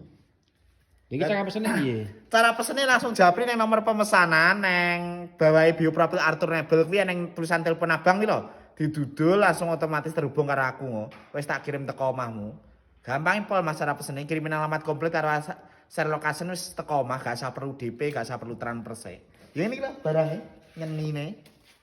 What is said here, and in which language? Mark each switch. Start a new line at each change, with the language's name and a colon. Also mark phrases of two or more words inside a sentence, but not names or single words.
Javanese: Iki cara pesene piye? Cara pesene langsung japri nang nomor pemesanan nang bawahe Bioprofil Arthur Nebel kuwi nang tulisan telepon abang kuwi lho. Didudul langsung otomatis terhubung karo aku ngo. Wis tak kirim teko omahmu. Gampang pol Mas cara pesene kirimin alamat komplit karo share location wis teko omah, gak usah perlu DP, gak usah perlu transfer.
Indonesian: Ya ini lho barangnya nyenine.